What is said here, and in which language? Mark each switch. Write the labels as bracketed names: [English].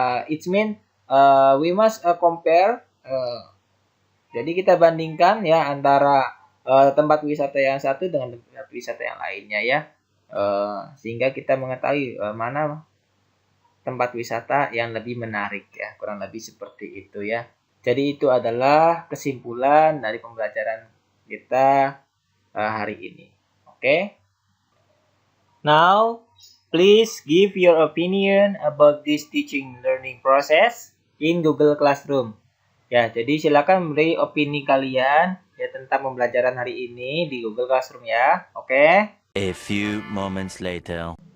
[English] It means we must compare. [Indonesian] Jadi kita bandingkan ya antara tempat wisata yang satu dengan tempat wisata yang lainnya ya, sehingga kita mengetahui mana tempat wisata yang lebih menarik ya, kurang lebih seperti itu ya. Jadi itu adalah kesimpulan dari pembelajaran kita hari ini. Oke. [English] Now, please give your opinion about this teaching learning process in Google Classroom. [Indonesian] Ya, jadi silakan beri opini kalian ya tentang pembelajaran hari ini di Google Classroom ya. Oke. [English] A few moments later.